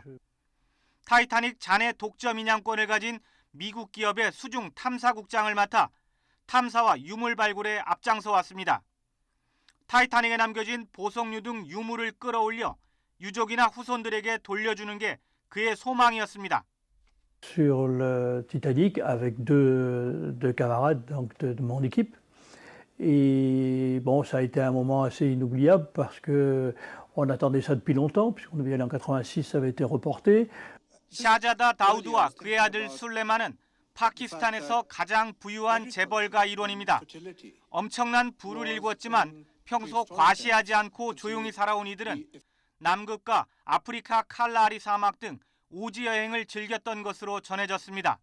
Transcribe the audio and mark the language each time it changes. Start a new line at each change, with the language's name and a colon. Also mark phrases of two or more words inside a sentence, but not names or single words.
Korean: 타이타닉 잔해 독점 인양권을 가진 미국 기업의 수중 탐사국장을 맡아 탐사와 유물 발굴에 앞장서 왔습니다. 타이타닉에 남겨진 보석류 등 유물을 끌어올려 유족이나 후손들에게 돌려주는 게 그의 소망이었습니다.
French: Sur le Titanic avec deux camarades donc de mon équipe. Et bon, ça a été un moment assez inoubliable parce que on attendait ça depuis longtemps puisqu'on devait y aller en 86, ça avait été reporté.
Korean: 샤자다 다우드와 그의 아들 술레만은 파키스탄에서 가장 부유한 재벌가 일원입니다. 엄청난 부를 일궜지만 평소 과시하지 않고 조용히 살아온 이들은 남극과 아프리카 칼라리 사막 등 오지 여행을 즐겼던 것으로 전해졌습니다.